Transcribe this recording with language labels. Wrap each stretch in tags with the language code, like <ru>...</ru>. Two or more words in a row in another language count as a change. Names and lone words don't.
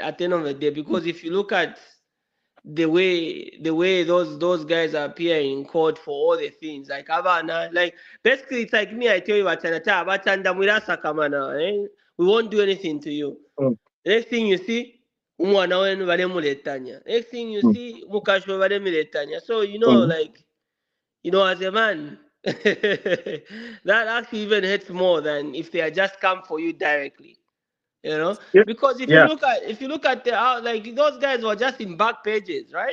<en>At the end of the day, because if you look at the way those guys are appearing in court for all the things, like Havana, like basically it's like me. I tell you, we won't do anything to you. Mm, Next thing you see,</en> <bem>umwana wenu balemuletanya.</bem> <en>Next thing you mm,</en> <bem>see, mukasho balemuletanya.</bem> <en>So mm. like as a man, that actually even hurts more than if they had just come for you directly. Yeah, Because yeah. if you look at the how like those guys were just in back pages, right?</en>